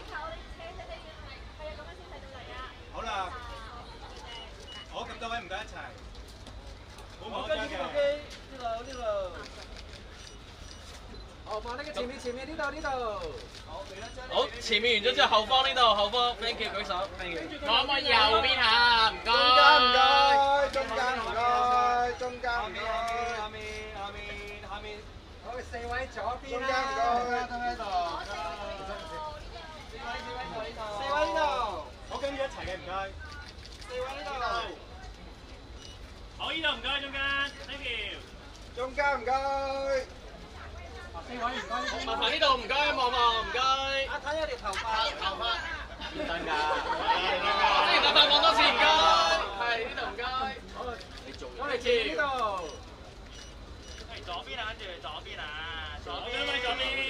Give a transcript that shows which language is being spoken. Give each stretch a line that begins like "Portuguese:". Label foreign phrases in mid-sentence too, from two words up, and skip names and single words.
Cantonese: 好啦，好，咁多位唔該一齊。好，跟住呢部機呢度。後方呢個前面呢度。好，前面完咗之後，後方呢度，後方
English: thank you
Cantonese: 舉手
English: thank you。
Cantonese: 可唔可以右邊下？唔該。中間唔該。下面。好，4位左邊啦。中間唔該。都喺度。4位呢度。好，跟住一齊嘅唔該。 4位呢度。好，呢度唔該，中間 ，
English: thank you。
Cantonese: 中間唔該。 4位唔該。麻煩呢度唔該，望唔該。睇下條頭髮。唔得㗎。即係頭髮望多次唔該。係呢度唔該。好，你做。我哋前呢度。係左邊啊，跟住左邊啊，左邊咪左邊。